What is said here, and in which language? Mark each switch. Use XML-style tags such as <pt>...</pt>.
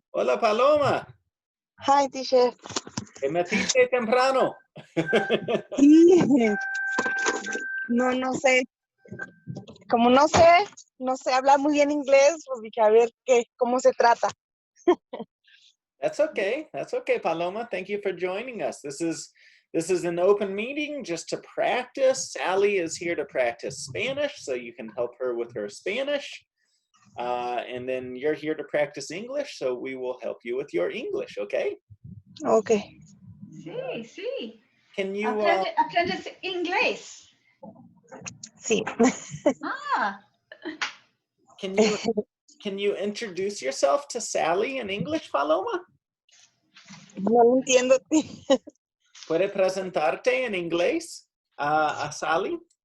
<es>Hola, Paloma.</es> <en>Hi, teacher.</en> <es>Te metiste temprano. Sí. No sé. Como no sé hablar muy bien inglés, pues dije a ver cómo se trata.</es> <en>That's okay, Paloma. Thank you for joining us. This is an open meeting just to practice. Sally is here to practice Spanish, so you can help her with her Spanish. And then you're here to practice English, so we will help you with your English, okay? Okay.</en> <es>Sí.</es> <en>Can you</en> <es>¿Aprendes inglés? Sí. Ah.</es> <en>Can you introduce yourself to Sally in English, Paloma?</en> <es>No lo entiendo. ¿Puede presentarte en inglés a Sally?</es>